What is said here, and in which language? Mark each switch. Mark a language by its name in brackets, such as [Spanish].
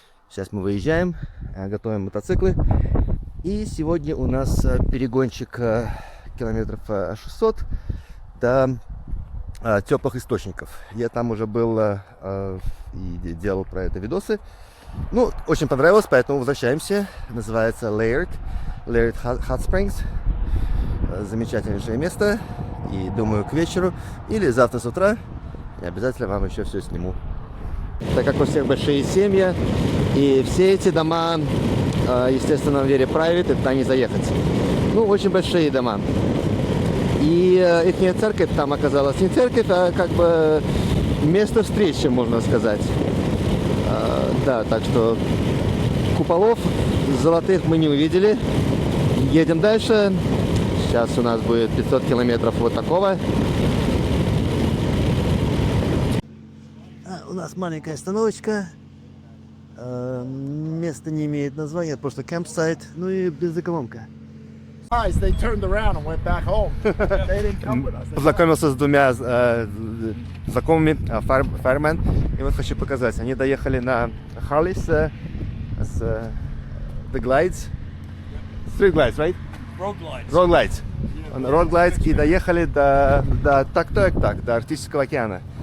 [Russian] Сейчас мы выезжаем, готовим мотоциклы. И сегодня у нас перегончик километров 600 до теплых источников. Я там уже был и делал про это видосы. Ну, очень понравилось, поэтому возвращаемся. Называется Laird Hot Springs. Замечательнейшее место. И думаю, к вечеру или завтра с утра я обязательно вам еще все сниму. Так как у всех большие семьи, и все эти дома, естественно, в [English] very private, [Russian] и туда не заехать. Ну, очень большие дома. И их церковь там оказалась не церковь, а как бы место встречи, можно сказать. Да, так что куполов золотых мы не увидели. Едем дальше. Сейчас у нас будет 500 километров вот такого. У нас маленькая остановочка. Место не имеет названия, просто campsite. Ну и бензоколонка. [English] They turned around and went back home. They didn't come with us. [Russian] Познакомился с двумя знакомыми, firemen. И вот хочу показать. Они доехали на Harley с The Glides. [English] Street Glides, right? Road glides. Road Glides. Road Glides. [Russian] И доехали до до Арктического океана.